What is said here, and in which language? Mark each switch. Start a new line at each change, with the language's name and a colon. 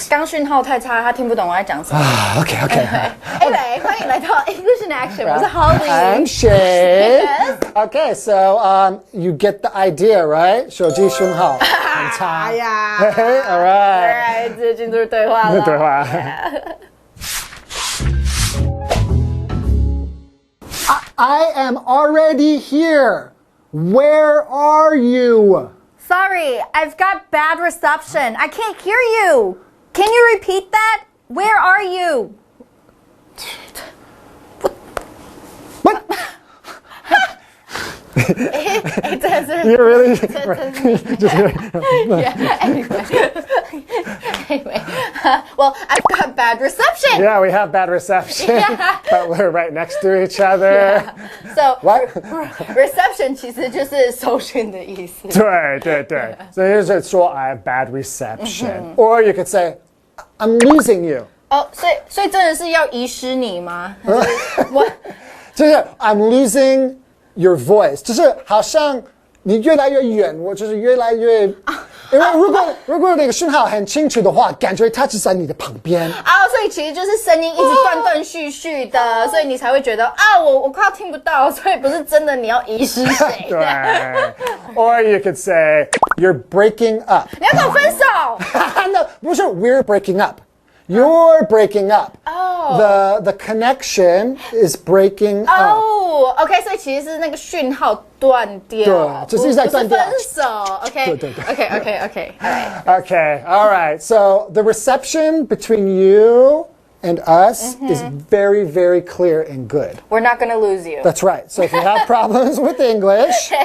Chinese: 刚讯号太差，他听不懂我在讲什么。
English: Okay. Anyway,
Chinese: 欢迎来到 English in Action. 我是 Holly.
English: I'm Shane. Yes. Okay, so you get the idea, right?
Chinese: 手机讯号很差。哎呀。
English: All right. Alright,
Chinese: 这进入对话了。对话。
English: I am already here. Where are you? Sorry, I've got bad reception. I can't hear you. Can you repeat that? Where are you? What? It doesn't. You really? Yeah. Anyway. Well, I've got bad reception. Yeah, we have bad reception, but we're right next to each other. Yeah. So What?
Chinese: reception 其实就是收讯的意思。对，所以就是说
English: I have bad reception, or you could say I'm losing you.
Chinese: 哦，所以真的是要遗失你吗？我就是
English: I'm losing your voice，
Chinese: 就是好像你越来越远，我就是越来越因为如果那个讯号很清楚的话，感觉它就在你的旁边。所以其实就是声音一直断断续续的，所以你才会觉得我快要听不到，所以不是真的你要遗失谁。对。
English: Or you could say you're breaking up.
Chinese: 你要跟我分手
English: ？No，
Chinese: 不是
English: we're breaking up。You're breaking up. The connection is breaking up.
Chinese: OK， 所以其实是那个讯号断掉，对，就是在断掉。不是分手。OK，对。
English: OK， Okay, all right. So the reception between you and us is very, very clear and good. We're not gonna lose you. That's right. So if you have problems with English,